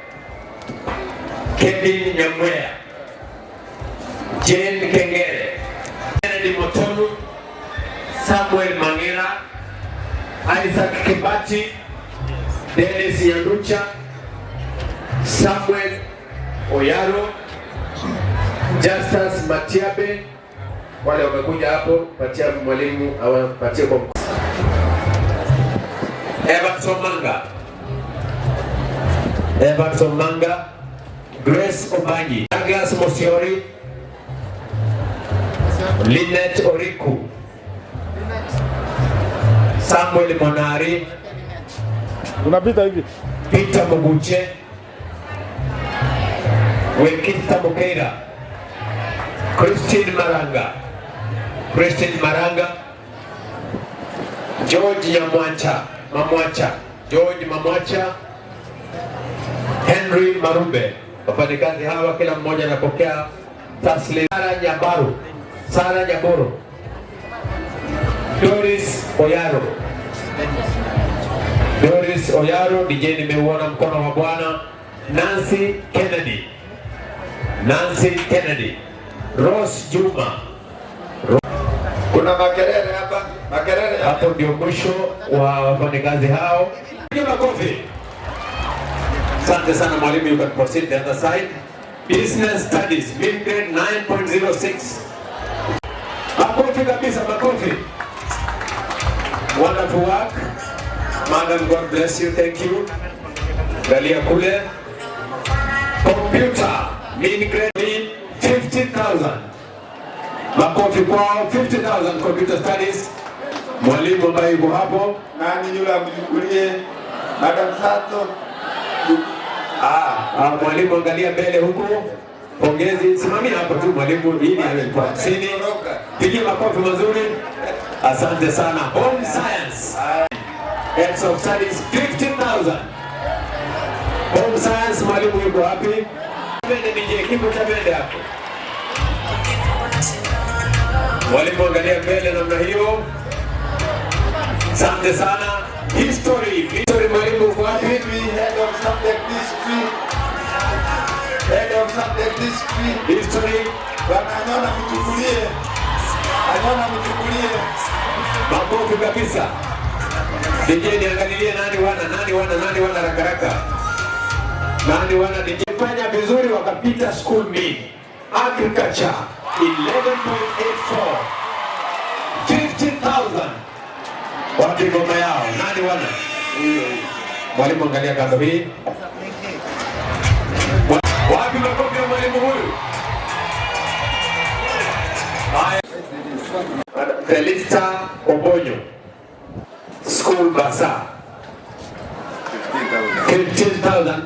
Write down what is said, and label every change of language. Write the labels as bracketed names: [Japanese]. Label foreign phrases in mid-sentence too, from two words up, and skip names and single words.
[Swahili] Kevin Nyamwea, Jane Kengere, Kennedy Motonu, Samuel Mangera, Isaac Kibati, Dennis Yanducha, Samuel Oyaro, Justus Matiabe. Wale wamekuja hapo, patia mwalimu au patia kwa Everton Manga, Grace Obanyi, Douglas Mosiori, Lynette Oriku, Samuel Monari, unapita hivi, Peter Muguche, Wekita Mukeira, Christine Maranga, George Mamwacha, Henry Marube. Wafanyakazi hawa kila mmoja anapokea taslim. Sara Nyaboro, Doris Oyaro, DJ nimeuona mkono wa Bwana. Nancy Kennedy, Rose Juma. Kuna makelele hapa, Hapo ndio mwisho wa wafanyakazi hao. Piga makofi. Asante sana mwalimu, [English] you can proceed the other side. Business Studies, mid grade 9.06. [Swahili] Makofi kabisa, makofi. [English] Wonderful work. Madam, God bless you, thank you. [Swahili] Galia kule. Computer, [English] mid grade [Swahili] 50,000. Makofi kwao, 50,000 [English] Computer Studies. [Swahili] Mwalimu ambaye yuko hapo. Nani yule amchukulie? Madam Sato. Mwalimu angalia mbele huko. Pongezi, simamia hapo tu mwalimu, ili alikuwa 50. Pigia makofi mazuri. Asante sana. [English] Home Science. Heads of Studies 50,000. Home Science, [Swahili] mwalimu yuko wapi? Bende nije kipo cha bende hapo. Mwalimu angalia mbele namna hiyo. Asante sana. History mwalimu uko wapi? [English] Head of subject history. History. [Swahili] Bwana Anyona mchukulie. Makofi kabisa. DJ niangalilie nani wana rakaraka. Nani wana DJ fanya vizuri wakapita [English] school mean. Agriculture 11.84. 50,000. [Swahili] Wapi ngoma yao? Nani wana? Mwalimu angalia kando hii. Wapi makofi ya mwalimu huyu? Felista Obonyo, School Basa 15,000.